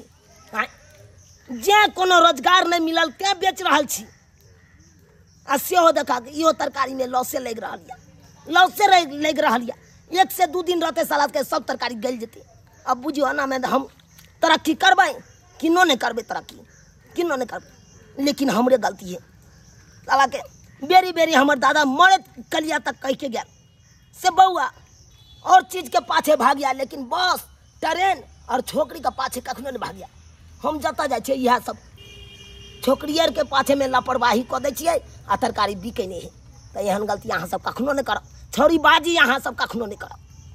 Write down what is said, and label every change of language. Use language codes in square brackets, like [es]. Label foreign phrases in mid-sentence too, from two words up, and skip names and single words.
[mai] जे कोनो रोजगार नहीं मिलल के बेच रहल छी आ सेहो देखा के इहो तरकारी में लॉसे लग रहल या 1 से 2 दिन रहते साला के सब तरकारी गल जेते। अब बुझियो ना में हम तरक्की करबै किनो नहीं करबै तरक्की किनो नहीं करबै। लेकिन हमरे गलती है साला के बेरी बेरी हमर दादा मरे कलिया तक कह के गया से बउआ और चीज के पाछे भाग गया लेकिन बस ट्रेन और छोकरी के पाछे कखनो नहीं भाग गया। हम जता जाए छे यह सब छोकरियर के पाछे में लापरवाही क दै छियै आ तरकारी बिकै नहीं है। तो एहन गलती अहाँ सब कखनो नहीं करब। छौरी बाजी अहाँ सब कखनो नहीं करब।